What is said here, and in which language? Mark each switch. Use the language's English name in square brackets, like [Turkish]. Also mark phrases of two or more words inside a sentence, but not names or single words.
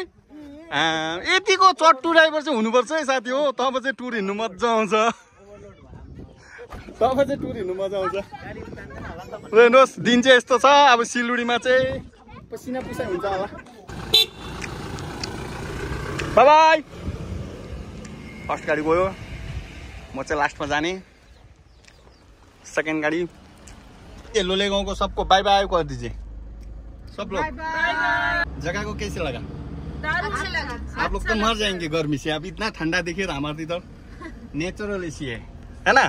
[Nepali] यतिको चट्टु ड्राइभर चाहिँ हुनुपर्छ है साथी हो, तब चाहिँ टुर हिँड्नु मजा आउँछ, तब चाहिँ टुर हिँड्नु मजा आउँछ। हेर्नुहोस् दिन चाहिँ यस्तो छ, अब सिलगढीमा चाहिँ पसिना पुसाइ हुन्छ होला। बाई बाई। फर्स्ट गाडी गयो, म चाहिँ लास्टमा जाने। [Hindi] सेकेंड गाड़ी ये लोलेगांव को सबको बाय बाय कर दीजिए सब लोग। जगह को कैसे लगा? अच्छा लगा। आप लोग तो मर जाएंगे गर्मी से, अब इतना ठंडा देखिए हमारे इधर [English] natural AC [Hindi] है ना।